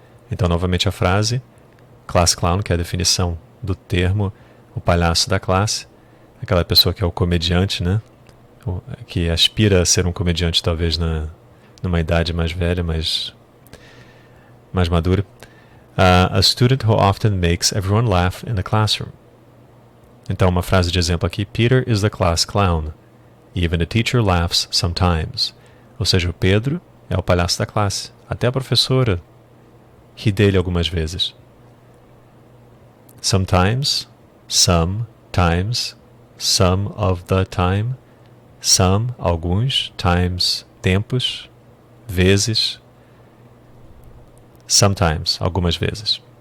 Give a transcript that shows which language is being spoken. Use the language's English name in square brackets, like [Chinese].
[Portuguese] Então, novamente a frase class clown, que é a definição do termo, o palhaço da classe, aquela pessoa que é o comediante, né? Que aspira a ser um comediante talvez numa idade mais velha, mais madura. [English] A student who often makes everyone laugh in the classroom. [Portuguese] Então, uma frase de exemplo aqui, [English] Peter is the class clown. Even the teacher laughs sometimes. [Portuguese] Ou seja, o Pedro é o palhaço da classe. Até a professora ri dele algumas vezes. [English] Sometimes, some, times, some of the time, some, alguns, times, tempos, vezes, sometimes, [Portuguese] algumas vezes.